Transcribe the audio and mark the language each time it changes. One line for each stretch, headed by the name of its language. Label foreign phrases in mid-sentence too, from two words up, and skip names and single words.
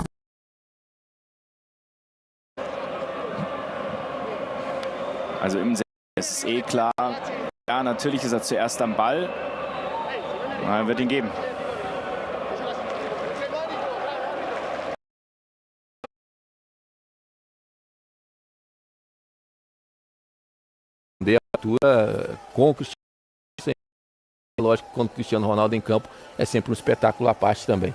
German: Also im ist es klar. Ja, natürlich ist er zuerst am Ball. Er wird ihn geben.
Portuguese: Atua com o Cristiano. Lógico que quando o Cristiano Ronaldo em campo é sempre um espetáculo à parte também.